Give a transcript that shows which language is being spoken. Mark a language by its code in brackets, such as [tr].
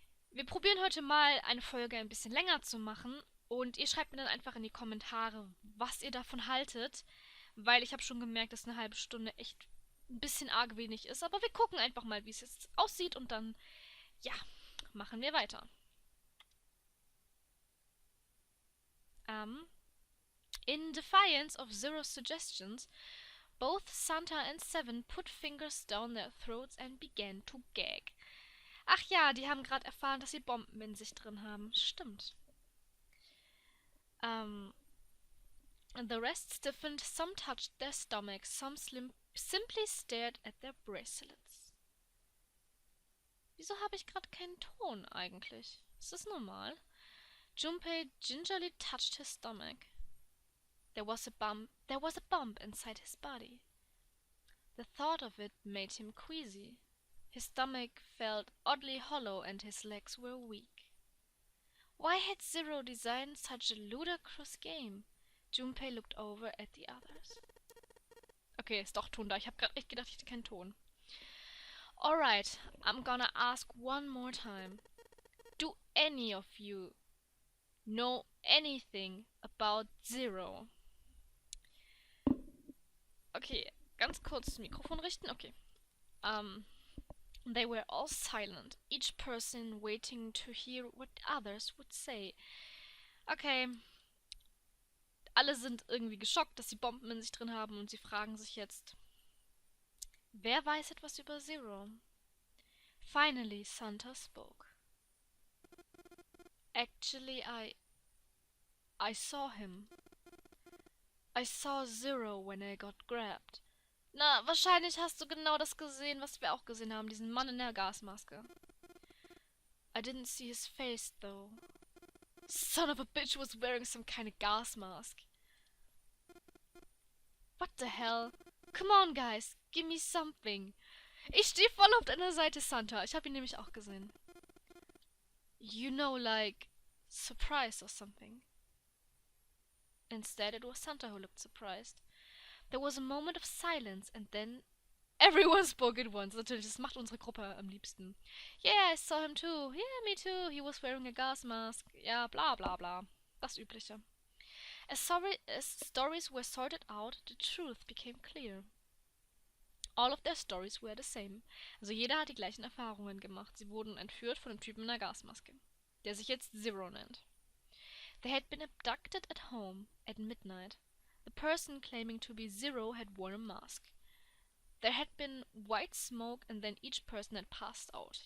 [de] Wir probieren heute mal eine Folge ein bisschen länger zu machen und ihr schreibt mir dann einfach in die Kommentare, was ihr davon haltet, weil ich habe schon gemerkt, dass eine halbe Stunde echt ein bisschen arg wenig ist, aber wir gucken einfach mal, wie es jetzt aussieht und dann, ja, machen wir weiter. [en] In defiance of Zero's suggestions, both Santa and Seven put fingers down their throats and began to gag. [de] Ach ja, die haben gerade erfahren, dass sie Bomben in sich drin haben. Stimmt. [en] The rest stiffened, some touched their stomachs, some simply stared at their bracelets. [de] Wieso habe ich gerade keinen Ton eigentlich? Ist das normal? [en] Junpei gingerly touched his stomach. There was a bump inside his body. The thought of it made him queasy. His stomach felt oddly hollow and his legs were weak. Why had Zero designed such a ludicrous game? Junpei looked over at the others. [de] Okay, ist doch Ton da. Ich habe gerade echt gedacht, ich hätte keinen Ton. [en] Alright, I'm gonna ask one more time. Do any of you know anything about Zero? [de] Okay, ganz kurz das Mikrofon richten. Okay. [en] They were all silent, each person waiting to hear what others would say. [de] Okay, alle sind irgendwie geschockt, dass sie Bomben in sich drin haben und sie fragen sich jetzt, wer weiß etwas über Zero? [en] Finally, Santa spoke. Actually, I saw him. I saw Zero when I got grabbed. [de] Na, wahrscheinlich hast du genau das gesehen, was wir auch gesehen haben, diesen Mann in der Gasmaske. [en] I didn't see his face, though. Son of a bitch was wearing some kind of gas mask. What the hell? Come on, guys, give me something. [de] Ich stehe voll auf deiner Seite, Santa. Ich habe ihn nämlich auch gesehen. [en] You know, like, surprised or something. Instead, it was Santa who looked surprised. There was a moment of silence and then everyone spoke at once. [de] Natürlich, das macht unsere Gruppe am liebsten. [en] Yeah, I saw him too. Yeah, me too. He was wearing a gas mask. [de] Ja, bla bla bla. Das Übliche. [en] As stories were sorted out, the truth became clear. All of their stories were the same. [de] Also jeder hat die gleichen Erfahrungen gemacht. Sie wurden entführt von einem Typen in einer Gasmaske, der sich jetzt Zero nennt. [en] They had been abducted at home at midnight. The person claiming to be Zero had worn a mask. There had been white smoke and then each person had passed out.